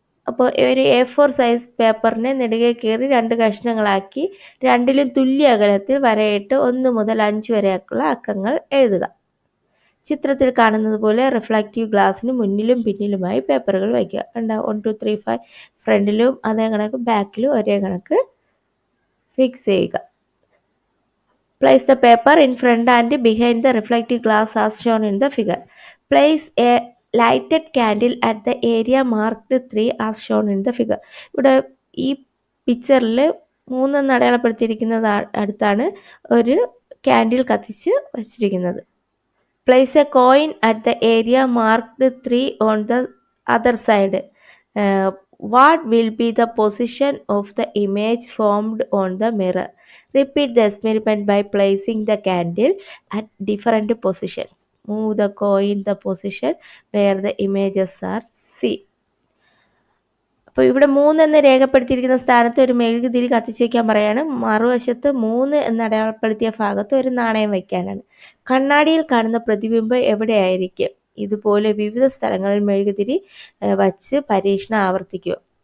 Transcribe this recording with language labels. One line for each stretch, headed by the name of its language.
Malayalam: അപ്പോൾ ഒരു A4 size പേപ്പറിനെ നെടുകെ കീറി 2 കഷ്ണങ്ങളാക്കി രണ്ടിലും തുല്യ അകലത്തിൽ വരയിട്ട് 1 മുതൽ 5 വരെയുള്ള അക്കങ്ങൾ എഴുതുക. ചിത്രത്തിൽ കാണുന്നത് പോലെ റിഫ്ലക്റ്റീവ് ഗ്ലാസിന് മുന്നിലും പിന്നിലുമായി പേപ്പറുകൾ വയ്ക്കുക. കണ്ടോ? 1 2 3 5 ഫ്രണ്ടിലും അതേ കണക്ക് ബാക്കിലും ഒരേ കണക്ക് ഫിക്സ് ചെയ്യുക.
English: Place the paper in front and behind the reflective glass as shown in the figure. Place a lighted candle at the area marked 3 as shown in the figure.
Malayalam: ഇവിടെ ഈ പിക്ചറിൽ 3 എന്ന് അടയാളപ്പെടുത്തിയിരിക്കുന്നത് അടുത്താണ് ഒരു ക്യാൻഡിൽ കത്തിച്ച് വച്ചിരിക്കുന്നത്.
English: Place a coin at the area marked 3 on the other side. What will be the position of the image formed on the mirror? Repeat the experiment by placing the candle at different positions. Move the coin the position where the images are seen.
Malayalam: അപ്പോൾ ഇവിടെ 3 എന്ന് രേഖപ്പെടുത്തിയിരിക്കുന്ന സ്ഥാനത്ത് ഒരു മെഴുകുതിരി കത്തിച്ചു വയ്ക്കാൻ പറയാണ്. മറുവശത്ത് 3 എന്ന് അടയാളപ്പെടുത്തിയ ഭാഗത്ത് ഒരു നാണയം വയ്ക്കാനാണ്. കണ്ണാടിയിൽ കാണുന്ന പ്രതിബിംബം എവിടെയായിരിക്കും? ഇതുപോലെ വിവിധ സ്ഥലങ്ങളിൽ മെഴുകുതിരി വച്ച് പരീക്ഷണം ആവർത്തിക്കുക.